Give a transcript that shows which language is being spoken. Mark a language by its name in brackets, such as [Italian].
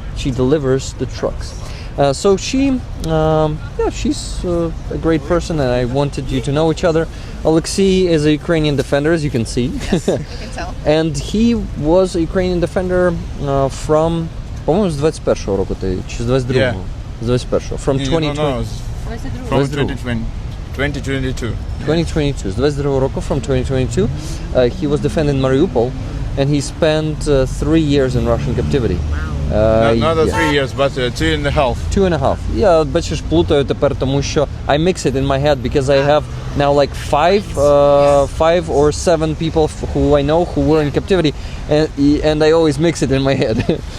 [English] She delivers the trucks. So she's a great person, and I wanted you to know each other. Alexei is a Ukrainian defender, as you can see. Yes, you can tell. And he was a Ukrainian defender from, [Ukrainian] по-моєму, з 21-го року, чи з 22-го? [English] Yeah. [Ukrainian] З 21-го. [English] From 2020. No, from 2020. 2022. [Ukrainian] 2022. З 22-го року, [English] from 2022. He was defending Mariupol, and he spent 3 years in Russian captivity. Not 3 years, but 2.5. 2.5. [Ukrainian] Я, бачиш, плутаю тепер, тому що [English] I mix it in my head because I have now like 5 or 7 people who I know who were in captivity, and I always mix it in my head.